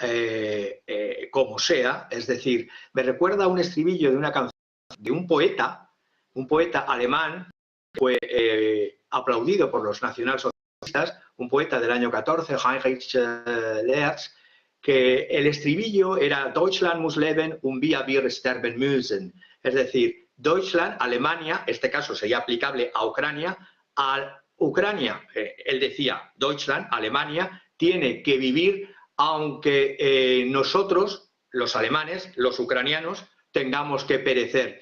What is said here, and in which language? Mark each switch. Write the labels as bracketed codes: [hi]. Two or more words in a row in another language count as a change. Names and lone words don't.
[es] como sea, es decir, me recuerda a un estribillo de una canción de un poeta alemán, que fue aplaudido por los nacionalsocialistas, un poeta del año 14, Heinrich Lerch, que el estribillo era [de] Deutschland muss leben und wir sterben müssen, [es] es decir, Deutschland, Alemania, este caso sería aplicable a Ucrania, él decía, Deutschland, Alemania, tiene que vivir aunque nosotros, los alemanes, los ucranianos, tengamos que perecer.